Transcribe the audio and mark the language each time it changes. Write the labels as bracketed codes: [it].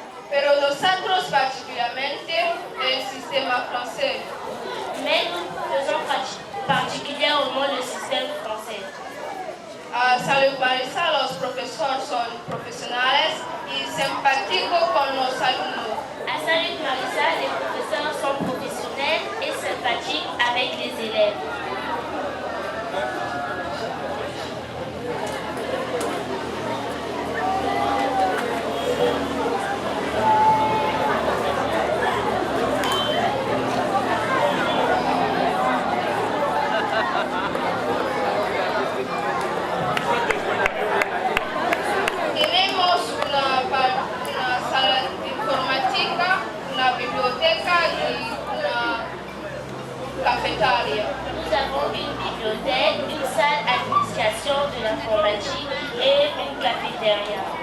[es] Pero nosotros particularmente el sistema francés. [fr] Mais nous faisons particulièrement le système français. [es] A San Marisa los profesores son profesionales y simpáticos con los alumnos. [fr] À Saint-Luc Marissa, les professeurs sont professionnels et sympathiques avec les élèves. [es] Tenemos una sala de informática, una biblioteca y una cafetaria. [fr] Nous avons une bibliothèque, une salle d'administration de l'informatique et une cafétéria.